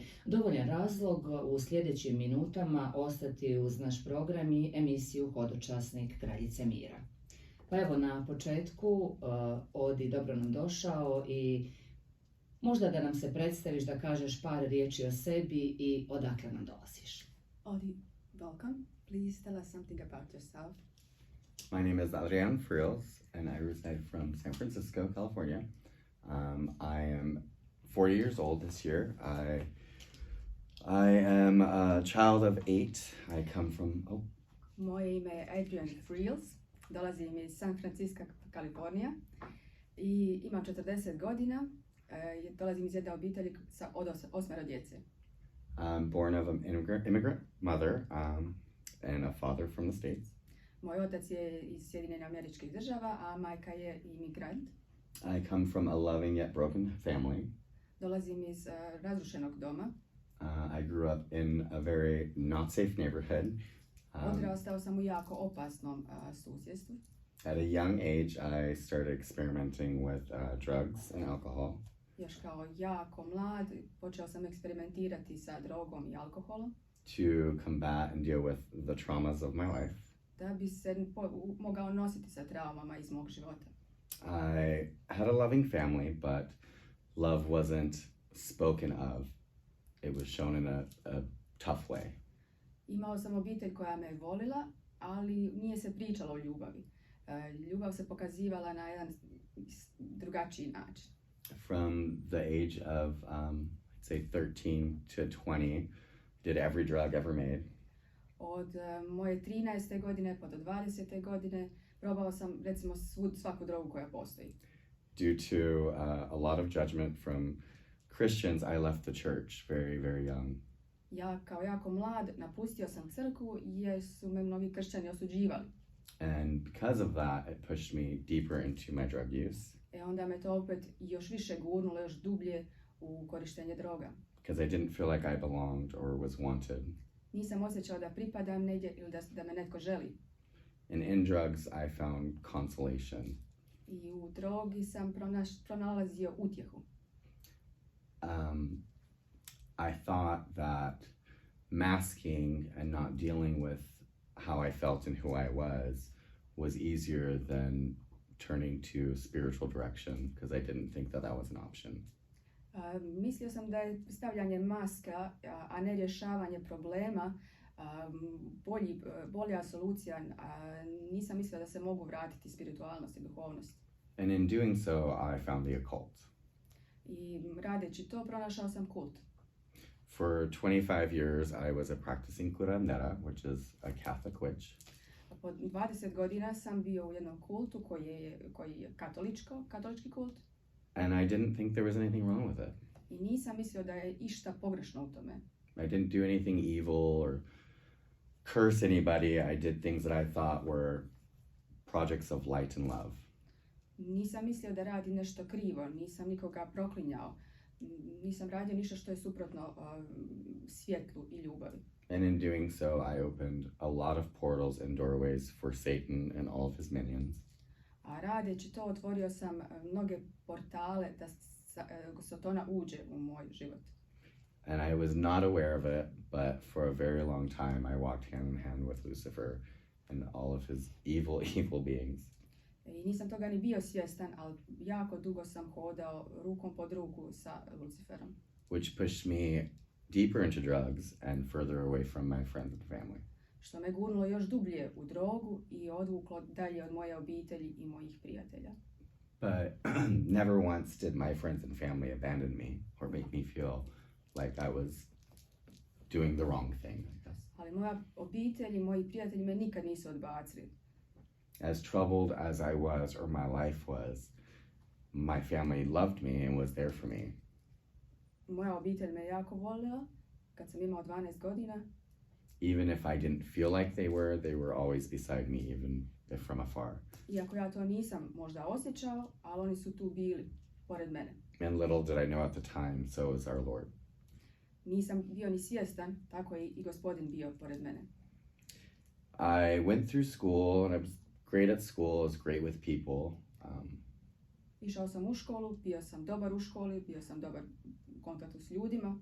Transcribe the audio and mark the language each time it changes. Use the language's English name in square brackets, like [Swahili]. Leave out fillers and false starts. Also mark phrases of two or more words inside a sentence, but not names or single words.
[Croatian] Dovoljan razlog u sljedećim minutama ostati uz naš program i emisiju Hodočasnik Kraljice Mira. Pa evo na početku, Odi, dobro nam došao i možda da nam se predstaviš, da kažeš par riječi o sebi i odakle nam dolaziš. Odi, [English] welcome. Please tell us something about yourself. My name is Adrian Friels and I reside from San Francisco, California. I am 40 years old this year. I am a child of 8. I come from... [Croatian] Moje ime je Adrian Friels. Dolazim iz San Francisco, Kalifornija i imam 40 godina. Dolazim iz jedne obitelji od 8 djece. [English] I'm born of an immigrant mother and a father from the States. [Croatian] Moj otac je iz Sjedinjenih Američkih Država, a majka je imigrant. [English] I come from a loving yet broken family. [Croatian] Dolazim iz razrušenog doma. [English] I grew up in a very not safe neighborhood. [Croatian] Odrastao sam u jako opasnom susjedstvu. [English] At a young age, I started experimenting with drugs and alcohol. [Croatian] Još kao jako mlad počeo sam eksperimentirati sa drogom i alkoholom. [English] To combat and deal with the traumas of my life. [Croatian] Da bi se mogao nositi sa traumama iz mog života. [English] I had a loving family, but love wasn't spoken of. It was shown in a tough way. [Croatian] Imao sam obitelj koja me volila, ali nije se pričalo o ljubavi. Ljubav se pokazivala na jedan drugačiji način. [English] From the age of, say, 13 to 20, did every drug ever made. [Croatian] Od moje 13. godine pa do 20. godine probao sam recimo svaku drogu koja postoji. [English] Due to a lot of judgment from Christians, I left the church very, very young. [Croatian] Ja kao jako mlad napustio sam crkvu jer su me mnogi kršćani osuđivali. [English] And because of that, it pushed me deeper into my drug use. [Croatian] Onda me to opet još više gurnulo, još dublje u korištenje droga. [English] Because I didn't feel like I belonged or was wanted. [Croatian] Nisam osjećao da pripadam negdje ili da me netko želi. [English] And in drugs, I found consolation. [Croatian] I u drogi sam pronalazio utjehu. [English] I thought that masking and not dealing with how I felt and who I was easier than turning to spiritual direction, because I didn't think that was an option. [Croatian] Mislio sam da je stavljanje maska, a ne rješavanje problema, bolja solucija. Nisam mislila da se mogu vratiti spiritualnost i duhovnost. [English] And in doing so, I found the occult. [Croatian] I radeći to, pronašao sam kult. [English] For 25 years, I was a practicing curandera, which is a Catholic witch. [Croatian] Po 20 godina sam bio u jednom kultu koji je katolički kult. [English] And I didn't think there was anything wrong with it. [Croatian] I nisam mislio da je išta pogrešno u tome. [English] I didn't do anything evil or curse anybody. I did things that I thought were projects of light and love. [Croatian] Nisam mislio da radi nešto krivo, nisam nikoga proklinjao. Nisam radio ništa što je suprotno svjetlu i ljubavi. [English] And in doing so, I opened a lot of portals and doorways for Satan and all of his minions. [Croatian] A radeći to otvorio sam mnoge portale da Satana uđe u moj život. [English] And I was not aware of it, but for a very long time I walked hand in hand with Lucifer and all of his evil, evil beings. [Croatian] I nisam toga ni bio svjestan, ali jako dugo sam hodao rukom pod ruku sa Luciferom. [English] Which pushed me deeper into drugs and further away from my friends and family. [Croatian] Što me gurnulo još dublje u drogu i odvuklo dalje od moje obitelji i mojih prijatelja. [English] But never once did my friends and family abandon me or make me feel like I was doing the wrong thing, I guess. [Croatian] Ali moja obitelj i moji prijatelji me nikad nisu odbacili. [English] As troubled as I was or my life was, my family loved me and was there for me. [Croatian] Moja obitelj me jako volila kad sam imao 12 godina. [English] Even if I didn't feel like they were always beside me, even if from afar. [Croatian] Iako ja to nisam možda osjećao, ali oni su tu bili pored mene. [English] And little did I know at the time, so is our Lord. [Croatian] Nisam bio ni svjestan, tako je i Gospodin bio pored mene. [English] I went through school and I was great at school, I was great with people. [Croatian] Išao sam u školu, bio sam dobar u školi, bio sam dobar u kontaktu s ljudima.